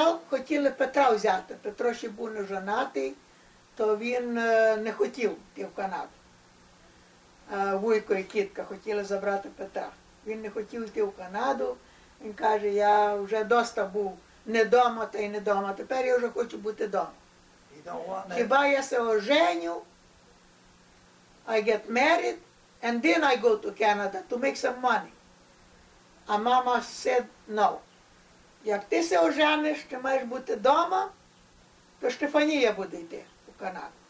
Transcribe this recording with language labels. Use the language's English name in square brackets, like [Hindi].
[Ukrainian] хотіли Петра взяти. Петро ще був не женатий, то він не хотів йти в Канаду. Вуйко і тітка хотіли забрати Петра. Він не хотів йти в Канаду. Він каже, я вже доста був не дома та й не дома. Тепер я вже хочу бути вдома. Хіба я се оженю, [English] I get married, and then I go to Canada to make some money. [Ukrainian] А мама [English] said no. [Ukrainian] Як ти се ожениш, ти маєш бути вдома, то Штефанія буде йти у Канаду.